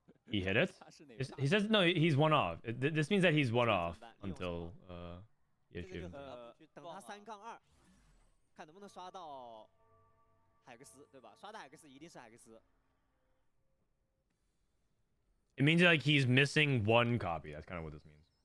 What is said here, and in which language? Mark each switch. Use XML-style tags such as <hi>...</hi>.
<en>He hit it? He says no, he's one off. This means that he's one off until issue.</en> <zh>等他3杠2，看能不能刷到海克斯，对吧？刷到海克斯一定是海克斯。</zh> <en>It means like he's missing one copy. That's kind of what this means.</en>